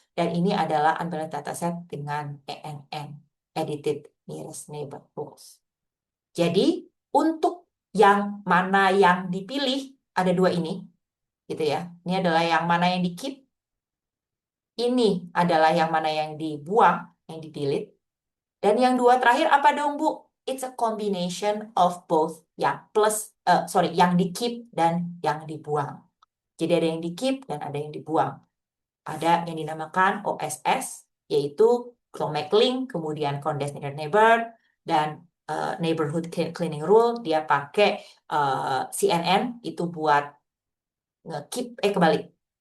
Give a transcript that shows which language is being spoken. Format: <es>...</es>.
<id>Dan ini adalah unbalanced dataset dengan ENN, Edited Nearest Neighbor Rules. Jadi, untuk yang mana yang dipilih, ada dua ini, gitu ya. Ini adalah yang mana yang di keep, ini adalah yang mana yang dibuang, yang di-delete. Dan yang dua terakhir apa dong, Bu?</id> <en>It's a combination of both.</en> <id>Yang plus, sorry, yang di keep dan yang dibuang. Jadi ada yang di keep dan ada yang dibuang. Ada yang dinamakan OSS, yaitu Clomac Link, kemudian Condensed Neighbor, dan Neighborhood Cleaning Rule. Dia pakai CNN, itu buat nge-keep, kebalik.</id>